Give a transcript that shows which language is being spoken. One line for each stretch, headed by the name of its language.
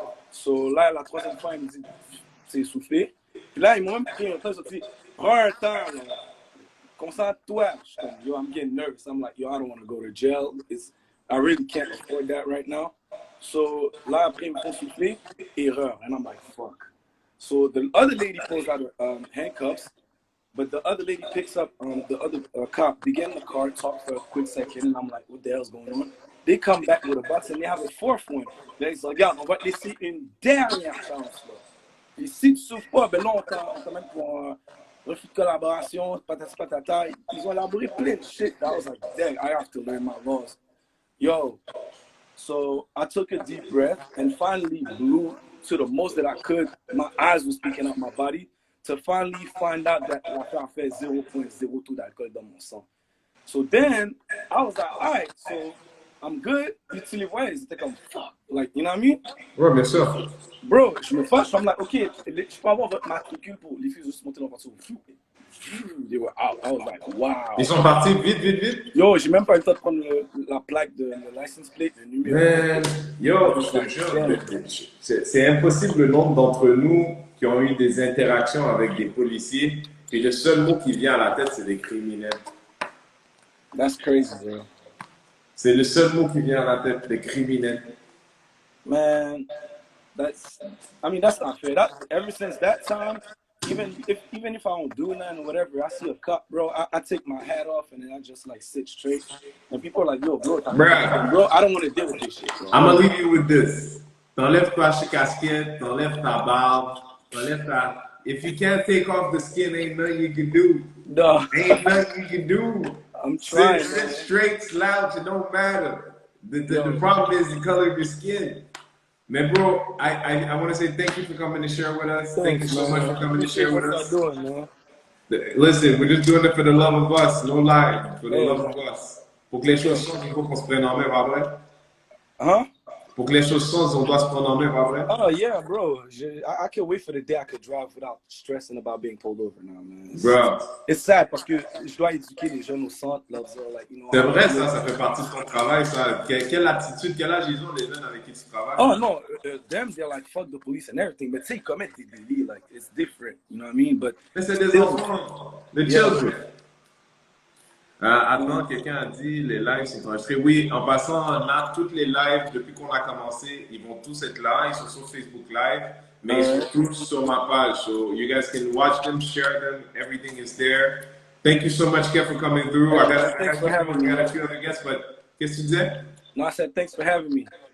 French: So là, la 3e fois, il me dit, c'est soufflé. Puis là, ils m'ont même pris un temps, ils dit, prends un temps, là. Concentre-toi.
English: Yo, I'm getting nervous. I'm like, yo, I don't want to go to jail. I really can't afford that right now.
French: So là, après, ils me font souffler, erreur.
English: And I'm like, fuck. So the other lady pulls out her handcuffs, but the other lady picks up the other cop. They get in the car, talk for a quick second, and I'm like, what the hell's going on? They come back with a box, and they have a 4th one. They're like, yeah,
French: on va te laisser une dernière chance. Là. Et si tu souffres pas, ben là, on t'amène pour refus de collaboration, patata. Ils ont élaboré plein de shit.
English: I was like, dang, I have to learn my laws. Yo, so I took a deep breath and finally blew to the most that I could. My eyes were speaking out my body to finally find out that
French: l'affaire fait 0.02 d'alcool dans mon sang.
English: So then I was like, all right, so I'm good.
French: Puis tu les vois, ils étaient comme fuck,
English: like, you know what I mean?
French: Ouais, bien sûr. Bro, je me fâche,
English: I'm like, ok,
French: je peux avoir votre matricule pour les filles juste monter dans la voiture.
English: They were out. I was like, wow.
French: Ils sont partis vite. Yo, j'ai même pas eu le temps de prendre la plaque de le
English: license plate,
French: le numéro. Man, yo, je te jure, c'est impossible le nombre d'entre nous qui ont eu des interactions avec des policiers et le seul mot qui vient à la tête, c'est des criminels.
English: That's crazy, bro.
French: C'est le seul mot qui vient à la tête des criminels.
English: Man, I mean, that's not fair. That ever since that time, even if I don't do nothing or whatever, I see a cop, bro, I take my hat off and then I just like sit straight. And people are like, yo, bro, I don't want to deal with this shit, bro. I'm gonna leave you with this.
French: T'enlèves ta casquette, t'enlèves ta barbe, t'enlèves ta...
English: If you can't take off the skin, ain't nothing you can do. No. Ain't nothing you can do. I'm trying. Sit straight, slouch, it don't matter. The problem is the color of your skin. Man, bro, I want to say thank you for coming to share with us. Thank you so much for coming to share with us. Doing, man. Listen, we're just doing it for the love of us, no lie, for the love of us.
French: Pour que les choses changent, il faut qu'on se prenne en main, pas vrai? Huh? Pour que les choses changent, on doit se prendre en main, pas vrai?
English: Oh, yeah, bro. I can't wait for the day I could drive without stressing about being pulled over now, man. Bro. It's sad
French: parce que je dois éduquer les jeunes au centre.
English: Là, like, you know,
French: c'est vrai, ça fait partie de ton travail, ça. Quelle attitude, quel âge ils ont, les jeunes avec qui tu travailles?
English: Oh, no. Them, they're like, fuck the police and everything. But they commit the délits, like, it's different. You know what I mean? But
French: mais c'est des enfants,
English: the children.
French: Attends, quelqu'un a dit les lives sont enregistrés. Oui, en passant, toutes les lives depuis qu'on a commencé, ils vont tous être là. Ils sont sur Facebook Live, mais ils sont tous sur ma page.
English: So you guys can watch them, share them. Everything is there. Thank you so much, Kev, for coming through. I got a few other guests, but
French: qu'est-ce que tu disais?
English: No, I said thanks for having me.